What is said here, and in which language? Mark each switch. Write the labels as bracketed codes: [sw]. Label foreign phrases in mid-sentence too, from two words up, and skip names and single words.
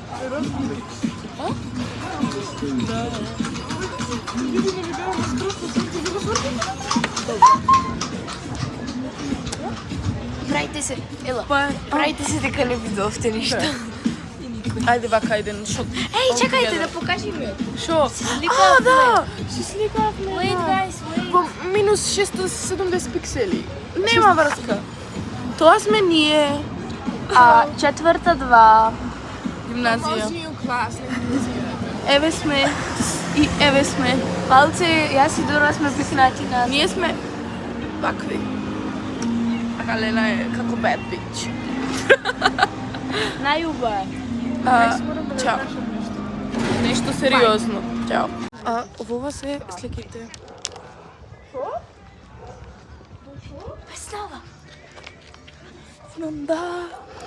[mk] Правите се, ела. Правите се дека не видовте ништо. Ајде вака еден шот. Еј, чекајте да покажеме. Шо? Да! Се сликавме. [en] Wait guys, wait. [mk] По минус 670 пиксели. Нема врска. Тоа сме ние. Четврта 2. Гимназија. Еве сме. И еве сме. Малце, јас и Дора сме пикнати на... Ние сме вакви. А Галена е како [en] bad bitch. [mk] Најуба е. Чао. Нешто сериозно. Чао. Ова се сликите. Представа. Знам да.